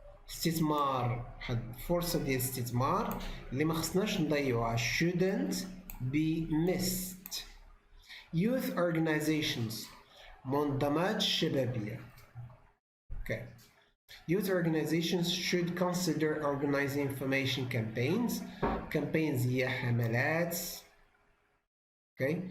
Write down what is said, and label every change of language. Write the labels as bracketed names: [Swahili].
[Arabic] استثمار. واحد فرصة ديال الاستثمار اللي ما خصناش نضيعوها. [English] shouldn't be missed. youth organizations [Arabic] منظمات الشبابية. [English] Okay. youth organizations should consider organizing information campaigns. [Arabic] campaigns هي حملات. Okay.